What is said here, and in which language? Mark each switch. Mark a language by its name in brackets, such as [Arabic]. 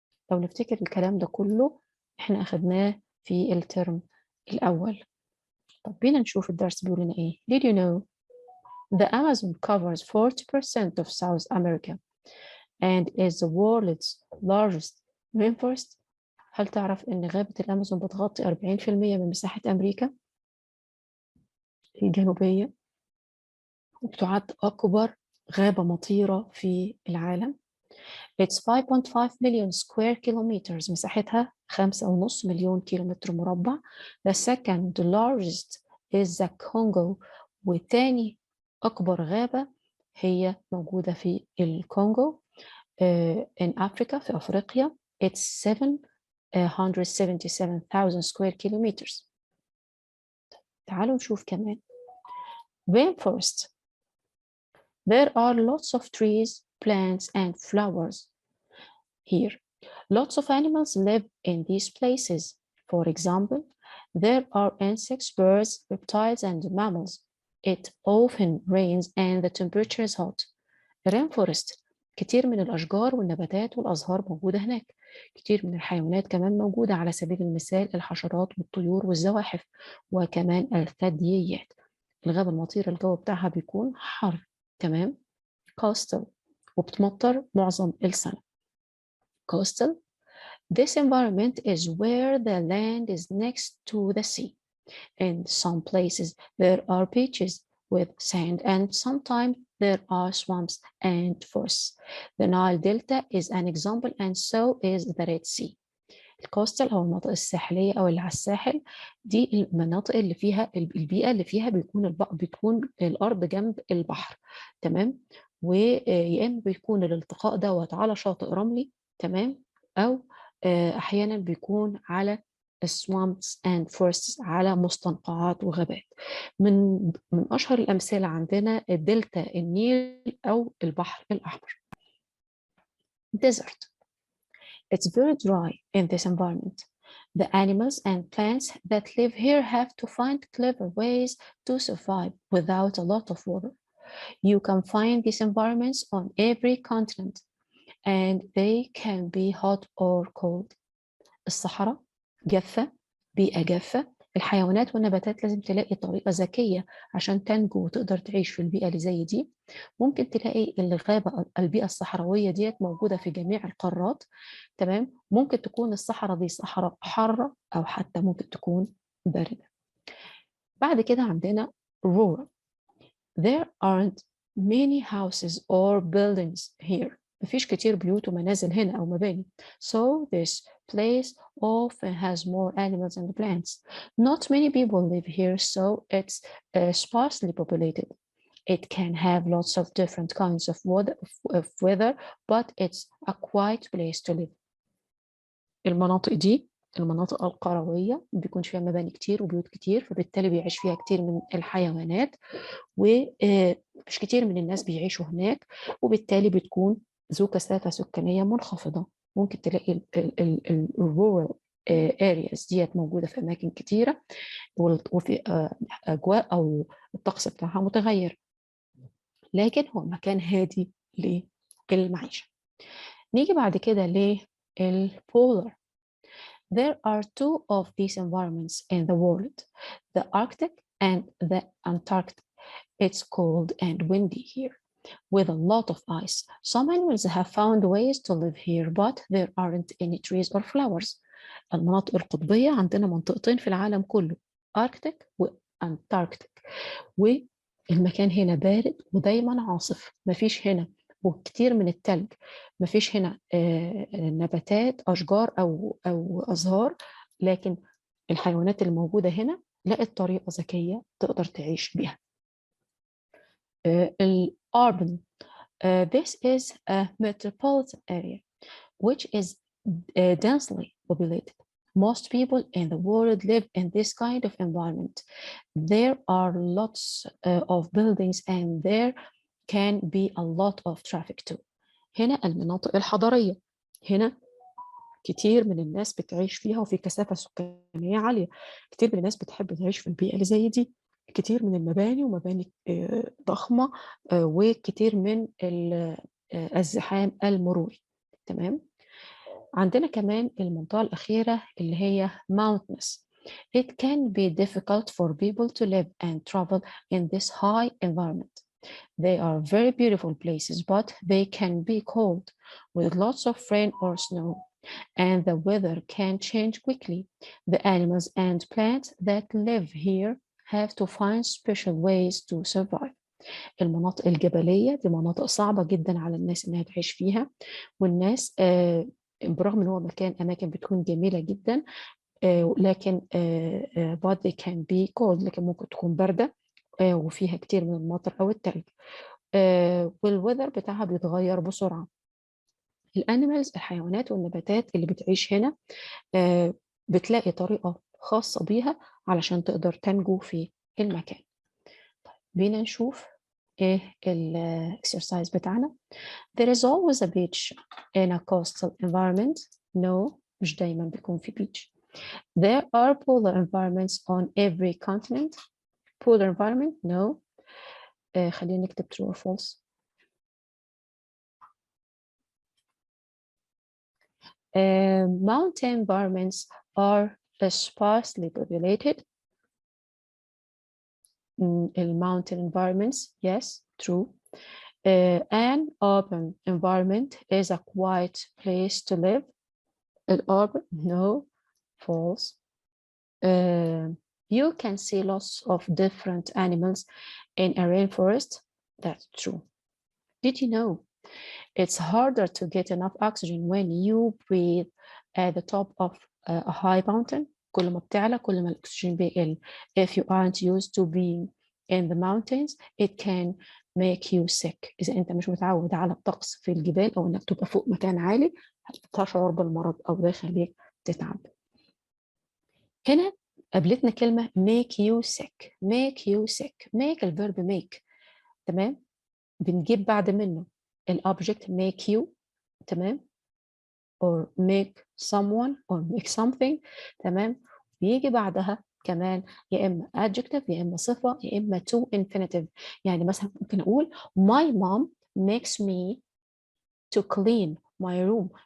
[Arabic] لو نفتكر الكلام ده كله احنا أخدناه في الترم الأول. طب بينا نشوف الدرس بيقول لنا ايه. [English] Did you know the Amazon covers 40% of South America and is the world's largest rainforest? [Arabic] هل تعرف إن غابة الأمازون بتغطي 40% من مساحة أمريكا الجنوبية وبتعد أكبر غابة مطيرة في العالم؟ [English] It's 5.5 million square kilometers. [Arabic] مساحتها 5.5 مليون كيلومتر مربع. [English] The second largest is the Congo. [Arabic] وتاني أكبر غابة هي موجودة في الكونغو [English] in Africa [Arabic] في أفريقيا. [English] It's 777,000 square kilometers. [Arabic] تعالوا نشوف كمان. [English] Rainforest. There are lots of trees, plants, and flowers here. Lots of animals live in these places. For example, there are insects, birds, reptiles, and mammals. It often rains and the temperature is hot. Rainforest. [Arabic] كتير من الأشجار والنباتات والأزهار موجودة هناك. كتير من الحيوانات كمان موجودة، على سبيل المثال الحشرات والطيور والزواحف وكمان الثدييات. الغابة المطيرة الجو بتاعها بيكون حر. تمام. coastal وبتمطر معظم السنة. [English] coastal. This environment is where the land is next to the sea. In some places there are beaches with sand and sometimes there are swamps and forests. The Nile Delta is an example and so is the Red Sea. [Arabic] الكوستال أو المناطق الساحلية أو اللي على الساحل دي المناطق اللي فيها البيئة اللي فيها بتكون الأرض جنب البحر. تمام. ويا إما بيكون الالتقاء دوت على شاطئ رملي. تمام. أو أحيانا بيكون على [English] swamps and forests [Arabic] على مستنقعات وغابات. من أشهر الأمثلة عندنا الدلتا النيل أو البحر الأحمر. [English] desert. It's very dry in this environment. The animals and plants that live here have to find clever ways to survive without a lot of water. You can find these environments on every continent and they can be hot or cold. [Arabic] الصحراء جافة، بيئة جافة. الحيوانات والنباتات لازم تلاقي طريقة ذكية عشان تنجو وتقدر تعيش في البيئة اللي زي دي. ممكن تلاقي الغابة البيئة الصحراوية ديت موجودة في جميع القارات. تمام. ممكن تكون الصحراء دي صحراء حارة أو حتى ممكن تكون باردة. بعد كده عندنا rural. [English] There aren't many houses or buildings here. [Arabic] مفيش كتير بيوت ومنازل هنا أو مباني. [English] So this place often has more animals and plants. Not many people live here, so it's sparsely populated. It can have lots of different kinds of weather, but it's a quiet place to live. [Arabic] المناطق دي المناطق القروية بيكون فيها مباني كتير وبيوت كتير، فبالتالي بيعيش فيها كتير من الحيوانات، ومش كتير من الناس بيعيشوا هناك، وبالتالي بتكون ذو كثافة سكانية منخفضة. ممكن تلاقي الرورال areas ديت موجودة في أماكن كتيرة، وفي أجواء أو الطقس بتاعها متغير، لكن هو مكان هادي للمعيشة. نيجي بعد كده للبولر. [English] There are two of these environments in the world, the Arctic and the Antarctic. It's cold and windy here, with a lot of ice. Some animals have found ways to live here, but there aren't any trees or flowers. [Arabic] المناطق القطبية عندنا منطقتين في العالم كله، أركتيك وأنتاركتيك، والمكان هنا بارد ودايما عاصف، مفيش هنا وكتير من التلج، مفيش هنا نباتات أشجار أو أزهار، لكن الحيوانات الموجودة هنا لقت طريقة ذكية تقدر تعيش بيها. [English] الأربن this is a metropolitan area which is densely populated. Most people in the world live in this kind of environment. There are lots of buildings and there can be a lot of traffic too. [Arabic] هنا المناطق الحضرية، هنا كتير من الناس بتعيش فيها وفي كثافة سكانية عالية، كتير من الناس بتحب تعيش في البيئة اللي زي دي، كتير من المباني ومباني ضخمة، وكتير من الزحام المروري. تمام. عندنا كمان المنطقة الأخيرة اللي هي mountainous. [English] It can be difficult for people to live and travel in this high environment. They are very beautiful places, but they can be cold with lots of rain or snow, and the weather can change quickly. The animals and plants that live here have to find special ways to survive. [Arabic] المناطق الجبلية دي مناطق صعبة جدا على الناس إنها تعيش فيها، والناس برغم إن هو أماكن بتكون جميلة جدا، لكن [English] but they can be cold، [Arabic] لكن ممكن تكون باردة وفيها كتير من المطر أو التلج، والوذر بتاعها بيتغير بسرعة. الانيمالز الحيوانات والنباتات اللي بتعيش هنا بتلاقي طريقة خاصة بيها علشان تقدر تنجو في المكان. بينا نشوف ايه الاكسرسايز بتاعنا. [English] There is always a beach in a coastal environment. [Arabic] No, مش دايما بيكون في beach. [English] There are polar environments on every continent. Polar environment, no. [Arabic] خلينا نكتب [English] true or false. Mountain environments are sparsely populated. Mountain environments, yes, true. An urban environment is a quiet place to live. Urban, no, false. You can see lots of different animals in a rainforest. That's true. Did you know it's harder to get enough oxygen when you breathe at the top of a high mountain? [Arabic] كل ما بتعلى كل ما الأكسجين بيقل. [English] If you aren't used to being in the mountains, it can make you sick. [Arabic] إذا أنت مش متعود على الطقس في الجبال أو إنك تبقى فوق مكان عالي هتشعر بالمرض أو ده يخليك تتعب. هنا قابلتنا كلمة [English] make you sick. make you sick. make الفيرب make. [Arabic] تمام. بنجيب بعد منه الobject make you. تمام. [English] or make someone or make something. [Arabic] تمام. بيجي بعدها كمان يا إما adjective يا إما صفة يا إما to infinitive. يعني مثلا ممكن أقول [English] my mom makes me to clean my room.